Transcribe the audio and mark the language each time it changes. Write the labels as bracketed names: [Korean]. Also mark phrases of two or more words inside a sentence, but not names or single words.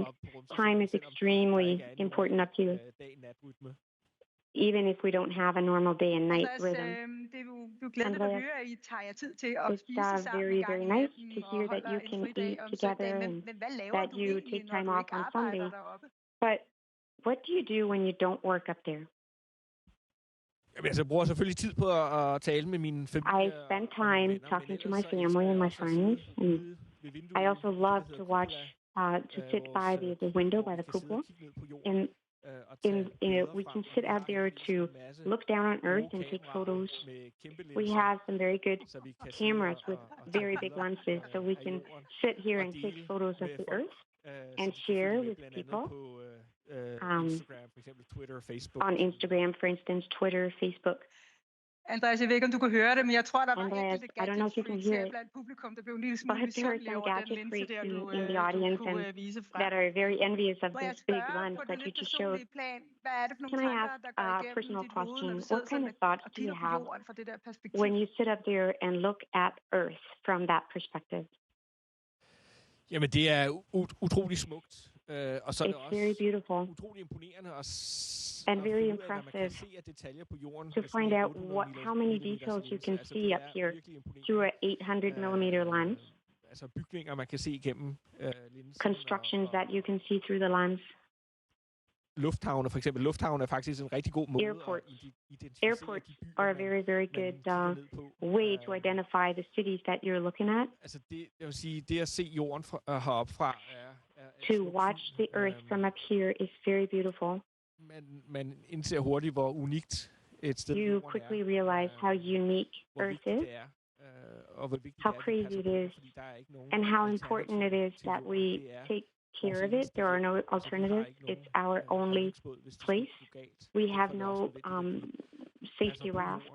[English] Time is extremely important up here, even if we don't have a normal day and night rhythm. Andreas, it's very, very nice to hear that you can eat together and that you take time off on Sunday. But what do you do when you don't work up there? [Danish] Jeg bruger selvfølgelig tid på at tale med min familie. [English] I spend time talking to my family and my friends, and I also love to watch, to sit by the window by the cupola, and we can sit out there to look down on Earth and take photos. We have some very good cameras with very big lenses, so we can sit here and take photos of the Earth and share with people on Instagram, for instance, Twitter, Facebook. [Danish] Andreas, jeg ved ikke, om du kan høre det, men jeg tror, der var Andreas, enkelte gadget-freaks her blandt publikum, der blev en lille smule misundelige over den linse der, du kunne vise frem. [English] That are very envious of this big lens that you just showed. [Danish] Hvad er det for nogle tanker, der går igennem dit hoved, når du sidder og kigger på jorden fra det der perspektiv? [English] When you sit up there and look at Earth from that perspective? [Danish] Jamen, det er utrolig smukt. Og så er det også utrolig imponerende [English] and very impressive to find out how many details you can see up here through an 800-millimeter lens. [Danish] Altså bygninger, man kan se igennem linsen. [English] Constructions that you can see through the lens. [Danish] Lufthavne, for eksempel. Lufthavne er faktisk en rigtig god måde at identificere. [English] Airports are a very, very good way to identify the cities that you're looking at. [Danish] Altså jeg vil sige, det at se jorden heroppe fra [English] to watch the Earth from up here is very beautiful. [Danish] Man indser hurtigt, hvor unikt et sted [English] you quickly realize how unique Earth is, how crazy it is, and how important it is that we take care of it. There are no alternatives. It's our only place. We have no safety raft.